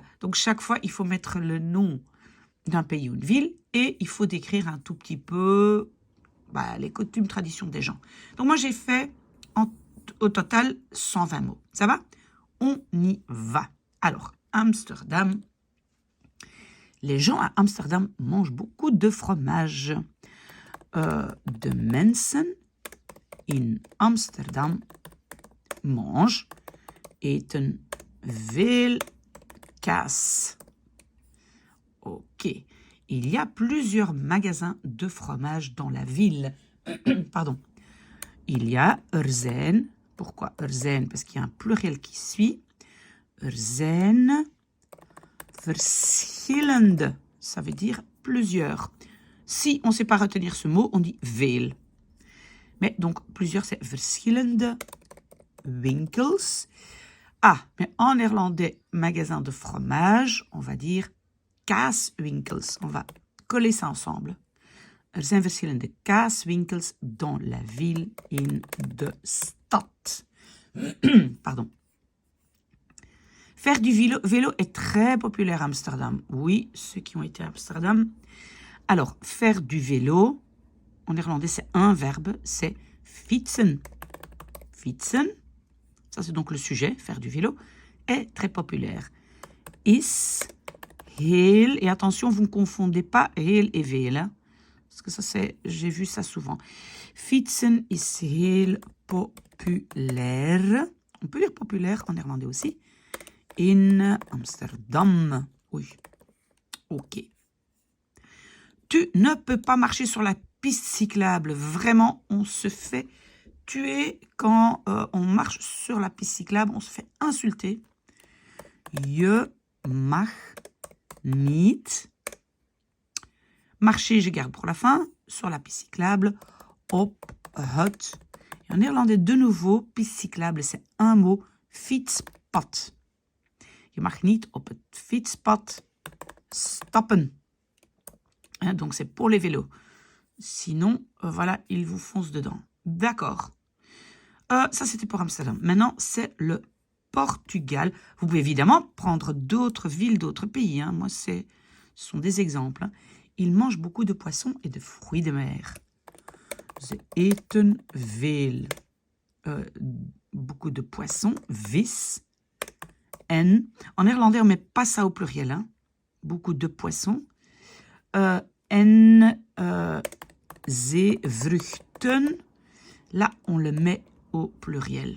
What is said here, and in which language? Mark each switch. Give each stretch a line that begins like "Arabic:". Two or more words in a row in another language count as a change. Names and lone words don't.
French: Donc, chaque fois, il faut mettre le nom d'un pays ou une ville et il faut décrire un tout petit peu les coutumes, traditions des gens. Donc, moi, j'ai fait au total 120 mots. Ça va? On y va. Alors, Amsterdam. Les gens à Amsterdam mangent beaucoup de fromage.
Dutch: De mensen in Amsterdam mangent, eten veel kaas.
French: Ok. Il y a plusieurs magasins de fromage dans la ville. Pardon. Il y a
Dutch: er zijn.
French: Pourquoi er zijn? Parce qu'il y a un pluriel qui suit.
Dutch: Er zijn verschillende.
French: Ça veut dire plusieurs. Si on ne sait pas retenir ce mot, on dit veel. Mais donc, plusieurs, c'est
Dutch: verschillende winkels.
French: Ah, mais en néerlandais, magasin de fromage, on va dire kaaswinkels. On va coller ça ensemble.
Dutch: Er zijn verschillende kaaswinkels
French: dans la ville,
Dutch: in de stad.
French: Pardon. Faire du vélo est très populaire à Amsterdam. Oui, ceux qui ont été à Amsterdam. Alors, faire du vélo, en néerlandais, c'est un verbe, c'est fietsen. Fietsen, ça c'est donc le sujet, faire du vélo, est très populaire.
Dutch: Is heel,
French: et attention, vous ne confondez pas heel et veel, hein, parce que ça c'est, j'ai vu ça souvent.
Dutch: Fietsen is heel populaire.
French: On peut dire populaire en néerlandais aussi.
Dutch: In Amsterdam.
French: Oui. Ok. Tu ne peux pas marcher sur la piste cyclable. Vraiment, on se fait tuer quand on marche sur la piste cyclable. On se fait insulter.
Dutch: Je mag niet
French: marcher, je garde pour la fin, sur la piste cyclable,
Dutch: op het.
French: Et en néerlandais, de nouveau, piste cyclable, c'est un mot, fietspad.
Dutch: Je mag niet op het fietspad stappen.
French: Hein, donc, c'est pour les vélos. Sinon, voilà, ils vous foncent dedans. D'accord. Ça, c'était pour Amsterdam. Maintenant, c'est le Portugal. Vous pouvez évidemment prendre d'autres villes, d'autres pays. Hein. Moi, ce sont des exemples. Hein. Ils mangent beaucoup de poissons et de fruits de mer.
Dutch: Ze eten veel.
French: Beaucoup de poissons, vis. En. En néerlandais, on ne met pas ça au pluriel. Hein. Beaucoup de poissons.
Dutch: En zeevruchten.
French: Là, on le met au pluriel.